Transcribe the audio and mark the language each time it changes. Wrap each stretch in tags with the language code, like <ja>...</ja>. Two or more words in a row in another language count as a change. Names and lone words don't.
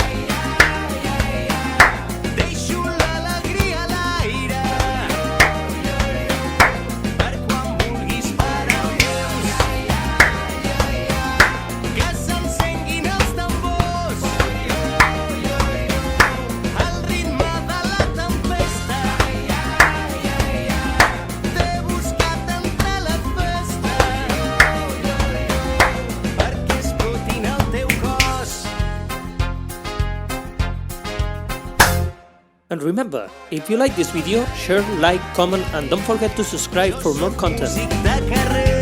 <ca>deixo l'alegria a l'aire, per quan vulguis parar el temps, que s'encenguin els tambors, al ritme de la tempesta, t'he buscat entre la festa, perquè explotin el teu cos.</ca> <en>And remember, if you like this video, share, like, comment and don't forget to subscribe for more content.</en> <ca>Músic de carrer.</ca>